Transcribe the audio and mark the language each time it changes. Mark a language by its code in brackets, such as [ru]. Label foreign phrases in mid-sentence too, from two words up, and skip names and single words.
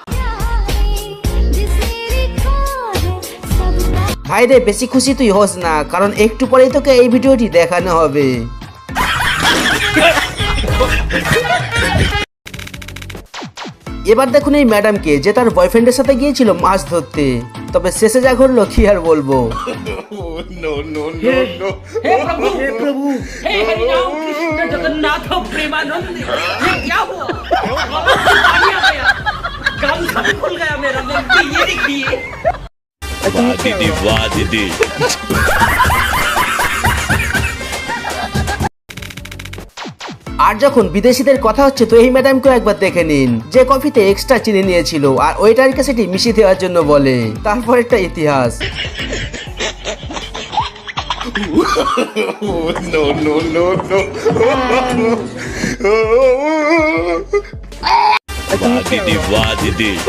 [bn] ভাইরে বেশি খুশি তুই হোস না, কারণ একটু পরেই তোকে এই ভিডিওটি দেখানো হবে। এবার দেখুন এই ম্যাডামকে, যে তার বয়ফ্রেন্ডের সাথে গিয়েছিল মাছ ধরতে। তবে শেষে যা ঘটলো কি আর বলবো। [hi] हे प्रभु हे हरि राम कृष्ण जगन्नाथ प्रेमानंद ये क्या हुआ? पानी आ गया, कान सब खुल गया मेरा। गलती ये देखिए। वाह दीदी। [bn] আর যখন বিদেশিদের কথা হচ্ছে, তো এই ম্যাডামকে একবার দেখে নিন, যে কফিতে এক্সট্রা চিনি নিয়েছিল আর ওয়েটারকে সেটি মিশিয়ে দেওয়ার জন্য বলে। তারপর একটা ইতিহাস। [hi] वाह दीदी।